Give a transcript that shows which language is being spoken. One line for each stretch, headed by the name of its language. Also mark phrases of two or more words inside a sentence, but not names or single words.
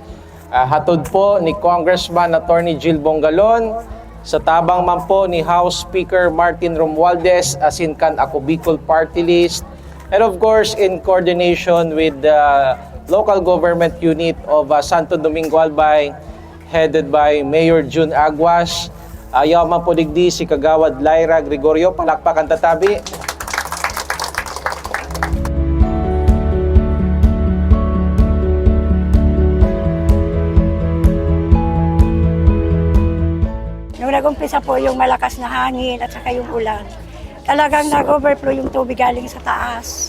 Bikol: Hatod po ni Congressman Atty. Jil Bongalon, sa tabang man po ni House Speaker Martin Romualdez, asin kan Ako Bicol Party List,
English: and of course in coordination with the local government unit of Santo Domingo Albay, headed by Mayor June Aguas.
Bikol: Yaw man po digdi si Kagawad Lyra Gregorio, palakpakan tatabi.
Filipino: Nung nag-umpisa po yung malakas na hangin at saka yung ulan, talagang nag-overflow yung tubig galing sa taas.